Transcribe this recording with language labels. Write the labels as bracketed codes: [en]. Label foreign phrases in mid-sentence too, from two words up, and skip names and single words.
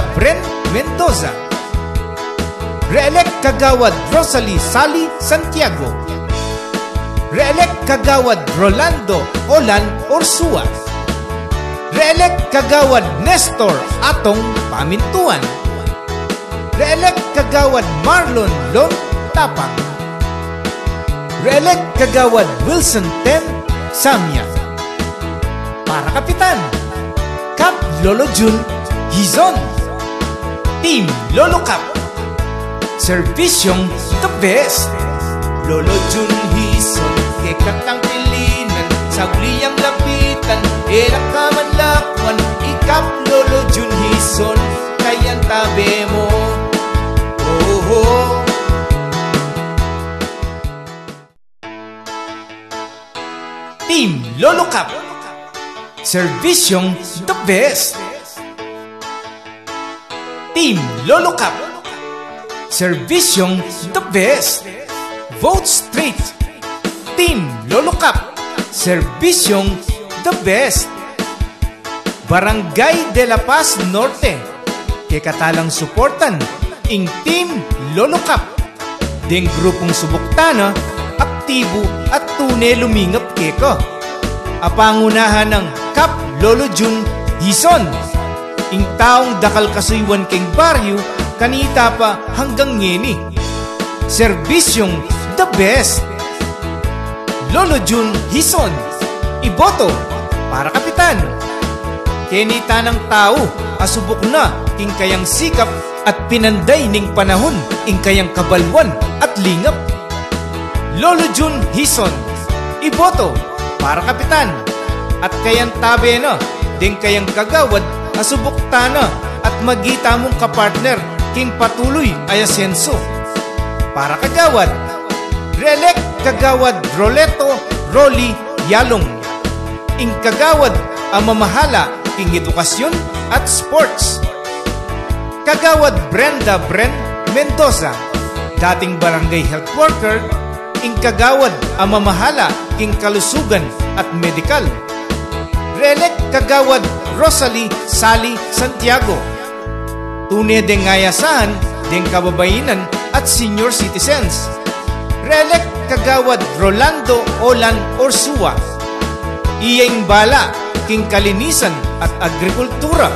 [pam] Bren Mendoza, Re-elect Kagawad Rosalie Sally Santiago, Re-elect Kagawad Rolando Olan Orsua, Re-elect Kagawad Nestor Atong Pamintuan, Re-elect Kagawad Marlon Lon Tapang, Re-elect Kagawad Wilson Ten Samya. Para kapitan, Cap Lolo Jun Hizon, Team Lolo Cap, servisyong [en] the best. [pam] Lolo Jun Hizon, kekatang pilinan, sabliyang lapitan, enak kamanlakwan, ikap Lolo Jun Hizon, kayang tabi mo. Team Lolo Cap, servisyong [en] the best. [pam] Team Lolo Cap, servisyong [en] the best. [pam] Vote Street, Team Lolo Cap, servisyong [en] the best. [pam] Barangay de la Paz Norte, kekatalang suportan ing Team Lolo Cap, ding grupong subuktana, aktibo at tunay lumingap keko. Apangunahan ng Cap Lolo Jun Hizon, ing taong dakal kasuywan keng baryo, kanita pa hanggang ngeni. Servisyong [en] the best. [pam] Lolo Jun Hizon, iboto para kapitan. Kenita ng tao, asubok na king kayang sikap at pinanday ning panahon ing kayang kabalwan at lingap. Lolo Jun Hison, iboto para kapitan at kayang tabe na ding kayang kagawad asubok tana at magita mong kapartner king patuloy ay asenso. Para kagawad, relek kagawad Roleto Rolly Yalong. Ing kagawad ang mamahala king edukasyon at sports. Kagawad Brenda Bren Mendoza, dating barangay health worker. Ing kagawad ang mamahala king kalusugan at medikal. Relek kagawad Rosalie Sally Santiago, tunay deng ngayasahan deng kababainan at [en] senior citizens. [pam] Relek kagawad Rolando Olan Orsua, iyang bala king kalinisan at agrikultura.